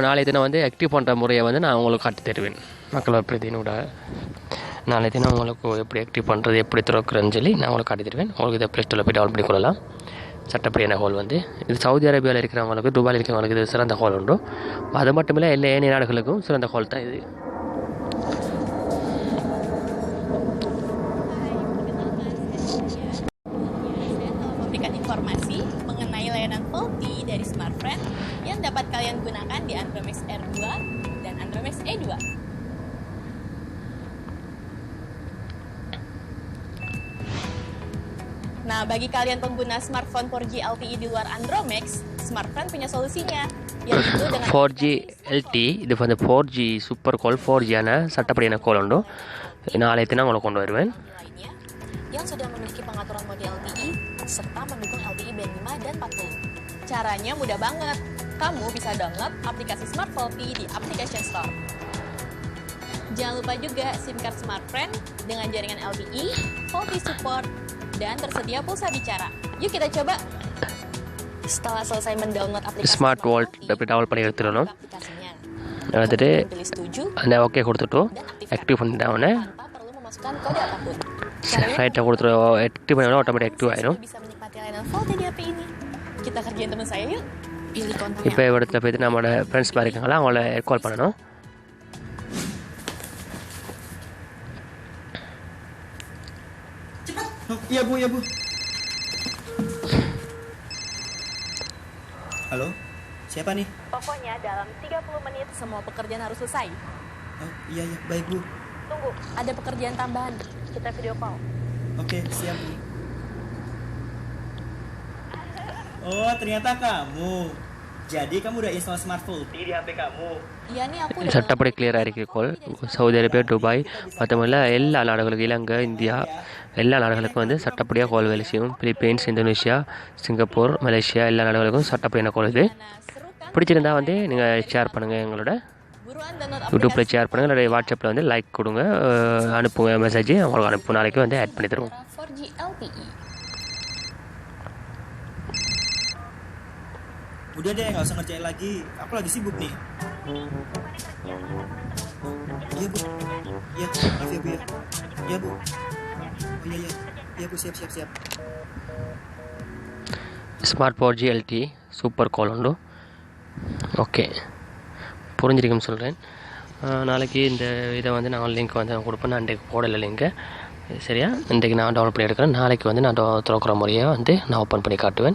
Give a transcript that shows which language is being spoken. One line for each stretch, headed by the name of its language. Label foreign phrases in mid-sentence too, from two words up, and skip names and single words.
Tamil: நாளைய தினம் ஆக்டிவ் பண்ணுற முறையை நான் உங்களுக்கு காட்டி தருவேன். மக்களவை பிரதியினோட நாளைய தினம் உங்களுக்கு எப்படி ஆக்டிவ் பண்ணுறது, எப்படி திறக்கிறேன்னு சொல்லி நான் உங்களுக்கு காட்டி தருவேன். உங்களுக்கு இதை ப்ளே ஸ்டோரில் போய் டவுன்லோட் பண்ணிக்கொள்ளலாம். சட்டப்படியான ஹோல் இது சவுதி அரேபியாவில் இருக்கிறவங்களுக்கு, துபாயில் இருக்கிறவங்களுக்கு இது சிறந்த ஹோல் உண்டு. அது மட்டும் இல்லை, எல்லா ஏனைய நாடுகளுக்கும் சிறந்த ஹோல் தான் இது.
Indonesian: Memberikan informasi mengenai layanan VoLTE dari Smartfren yang dapat kalian gunakan di Andromax R2 dan Andromax E2. Nah, bagi kalian pengguna smartphone 4G LTE di luar Andromax, Smartfren punya solusinya, yaitu dengan 4G LTE.
Tamil: இது 4G
English: super call,
Tamil: 4G-யான சட்டப்படியான கால் உண்டு. நாளைய தினம் உங்களுக்கு கொண்டு வருவேன்.
Indonesian: lainnya yang sudah memiliki pengaturan mode LTE serta mendukung LTE band 5 dan 40. Caranya mudah banget. Kamu bisa download aplikasi Smart VoLTE di Application Store. Jangan lupa juga SIM card Smartfren dengan jaringan LTE, VoLTE support, dan tersedia pulsa bicara. Yuk kita coba. Setelah selesai mendownload aplikasi
Tamil: ஸ்மார்ட் வால்ட் அப்படி டவுன்லோட் பண்ணி எடுத்துடணும்.
Indonesian: aplikasinya,
Tamil: எடுத்துட்டு
Indonesian: pilih setuju
Tamil: அந்த ஓகே கொடுத்துட்டு
Indonesian: dan
Tamil: ஆக்டிவ் பண்ணிட்டவொடனே
Indonesian: tanpa perlu memasukkan kode apapun.
Tamil: ரைட்டை கொடுத்துட்டு ஆக்டிவ் பண்ணி
English: automatic active
Tamil: ஆயிடும்.
Indonesian: Bisa menikmati layanan VoLTE di HP ini. Kita kerjain teman saya yuk. Pilih konten
Tamil: இப்போ இடத்துல போய்ட்டு நம்மளோட ஃப்ரெண்ட்ஸ் மாதிரி இருக்காங்களா, அவங்கள கால் பண்ணணும்.
Indonesian: Iya bu. Halo, siapa nih? Pokoknya dalam 30 menit semua pekerjaan harus selesai. Oh iya, baik bu. Tunggu, ada pekerjaan tambahan. Kita
English: video call.
Indonesian: Oke, siap bu. Oh ternyata kamu. Jadi kamu udah install Smart VoLTE di HP kamu? Iya nih aku udah
Tamil: சட்டப்படி கிளியராக இருக்கு கால். சவுதி அரேபியா, துபாய் மற்றமில்ல எல்லா நாடுகளுக்கும், இலங்கை, இந்தியா எல்லா நாடுகளுக்கும் சட்டப்படியாக கால் வேலை செய்யும். பிலிப்பைன்ஸ், இந்தோனேஷியா, சிங்கப்பூர், மலேசியா எல்லா நாடுகளுக்கும் சட்டப்படியான கால் இது. பிடிச்சிருந்தா நீங்கள் ஷேர் பண்ணுங்கள், எங்களோட
Indonesian: buruan download
Tamil: யூடியூப்பில் ஷேர் பண்ணுங்கள், இல்லை வாட்ஸ்அப்பில் லைக் கொடுங்க, அனுப்புங்க மெசேஜ், அவங்களுக்கு அனுப்பும். நாளைக்கு ஆட் பண்ணி தருவோம்.
Indonesian: 4G LTE. Udah deh, nggak usah ngerjain lagi. Aku lagi sibuk nih. Iya bu. Iya, maaf ya bu ya. Iya bu. Oh iya. Iya bu, siap.
Tamil: ஸ்மார்ட் 4G LTE
English: super call
Tamil: உண்டு. ஓகே, புரிஞ்சிருக்குன்னு சொல்கிறேன். நாளைக்கு இந்த இதை நான் லிங்க் கொடுப்பேன். நான் இன்றைக்கு போடலை லிங்க்கு, சரியா? இன்றைக்கு நான் டவுன்லோட் பண்ணி எடுக்கிறேன். நாளைக்கு நான் திறக்கிற முறையை நான் ஓப்பன் பண்ணி காட்டுவேன்.